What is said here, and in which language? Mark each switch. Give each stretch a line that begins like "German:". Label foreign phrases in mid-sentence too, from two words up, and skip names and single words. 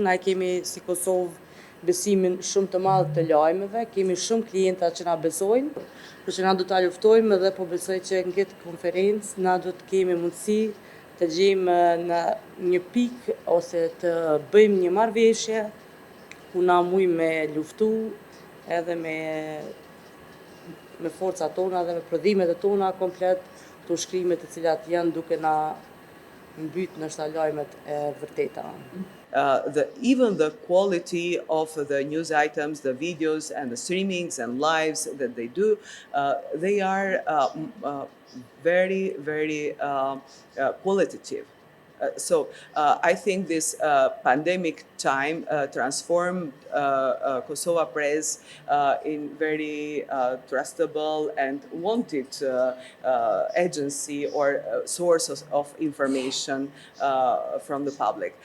Albanian: Na kemi si Kosovë besimin shumë të madh të lajmeve, kemi shumë klienta që na besojnë, por që na do ta luftojmë dhe po besoj që në këtë konferencë na do të kemi mundësi të gjejmë në një pikë ose të bëjmë një marrëveshje ku na mujmë me luftu edhe me forcat tona dhe me prodhimet e tona komplet të ushkrimet të cilat janë duke na mbyt nështë lajmet e vërteta.
English: Even the quality of the news items, the videos and the streamings and lives that they do, they are very, very qualitative. So I think this pandemic time transformed KosovaPress in very trustable and wanted agency or source of information from the public.